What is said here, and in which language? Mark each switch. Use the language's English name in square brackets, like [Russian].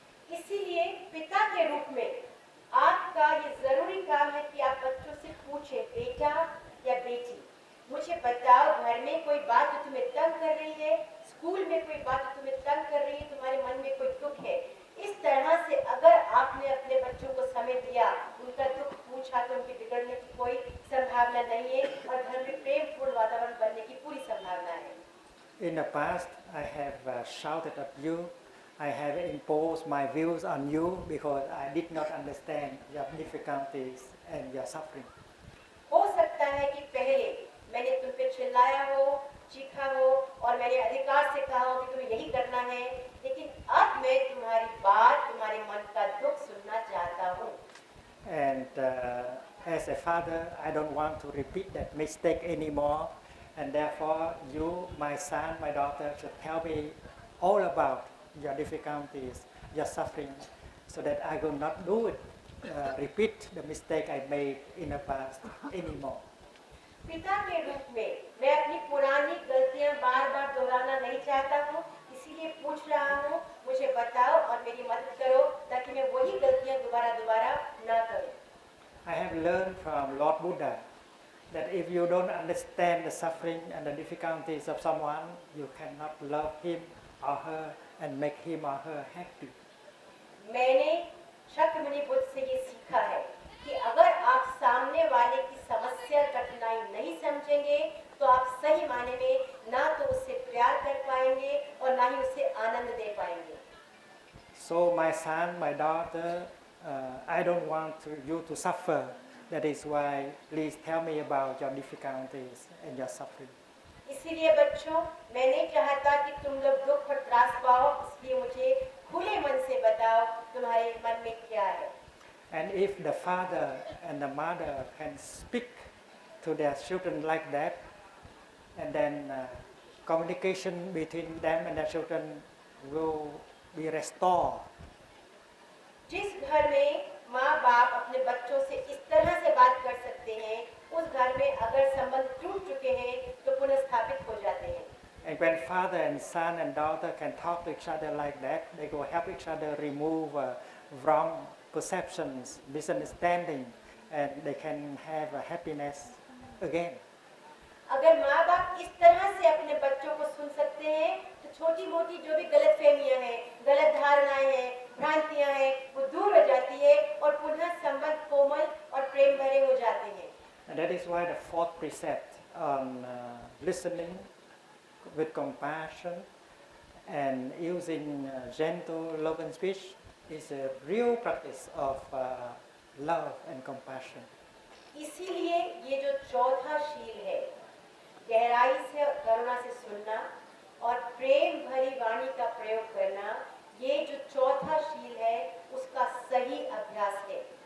[Hindi] इसीलिए पिता के रूप में आपका ये जरूरी काम है कि आप बच्चों से पूछें, बेटा या बेटी, मुझे बताओ घर में कोई बात जो तुम्हें तंग कर रही है, स्कूल में कोई बात जो तुम्हें तंग कर रही है, तुम्हारे मन में कोई दुख है. इस तरह से अगर आपने अपने बच्चों को समय दिया, उनका दुख पूछा, तो उनके बिगड़ने की कोई संभावना नहीं है और घर में प्रेमपूर्ण वातावरण बनने की पूरी संभावना है. [English] In the past, I have shouted at you. I have imposed my views on you because I did not understand your difficulties and your suffering. [Hindi] हो सकता है कि पहले मैंने तुम पे चिल्लाया हो, चीखा हो और मैंने अधिकार से कहा हो कि तुम्हें यही करना है, लेकिन अब मैं तुम्हारी बात, तुम्हारे मन का दुख सुनना चाहता हूँ. [English] And as a father, I don't want to repeat that mistake anymore, and therefore you, my son, my daughter, should tell me all about your difficulties, your suffering, so that I will not do it, repeat the mistake I made in the past anymore. [Hindi] पिता के रूप में मैं अपनी पुरानी गलतियां बार-बार दोहराना नहीं चाहता हूँ, इसीलिए पूछ रहा हूँ, मुझे बताओ और मेरी मदद करो ताकि मैं वही गलतियां दोबारा ना करूँ. [English] I have learned from Lord Buddha that if you don't understand the suffering and the difficulties of someone, you cannot love him or her and make him or her happy. [Hindi] मैंने शाक्यमुनि बुद्ध से ये सीखा है कि अगर आप सामने वाले की समस्या कठिनाई नहीं समझेंगे तो आप सही माने में ना तो उससे प्यार कर पाएंगे और ना ही उसे आनंद दे पाएंगे. [English] So my son, my daughter, I don't want you to suffer. That is why please tell me about your difficulties and your suffering. [Hindi] इसीलिए बच्चों, मैं नहीं चाहता कि तुम लोग दुख और त्रास पाओ, इसलिए मुझे खुले मन से बताओ तुम्हारे मन में क्या है. [English] And if the father and the mother can speak to their children like that, and then communication between them and their children will be restored. [Hindi] जिस घर में माँ बाप अपने बच्चों से इस तरह से बात कर सकते हैं, उस घर में अगर संबंध टूट चुके हैं तो पुनर्स्थापित हो जाते हैं. [English] And when father and son and daughter can talk to each other like that, they will help each other remove wrong perceptions, misunderstanding, and they can have a happiness again. [Hindi] अगर माँ बाप इस तरह से अपने बच्चों को सुन सकते हैं तो छोटी मोटी जो भी गलतफहमियां हैं, गलत धारणाएं हैं, भ्रांतियां हैं, वो दूर हो जाती है और पुनः संबंध कोमल और प्रेम भरे हो जाते हैं. [English] And that is why the fourth precept on listening with compassion and using gentle love and speech is a real practice of love and compassion. [Hindi] इसीलिए ये जो चौथा शील है, गहराई से और करुणा से सुनना और प्रेम भरी वाणी का प्रयोग करना, ये जो चौथा शील है उसका सही अभ्यास है.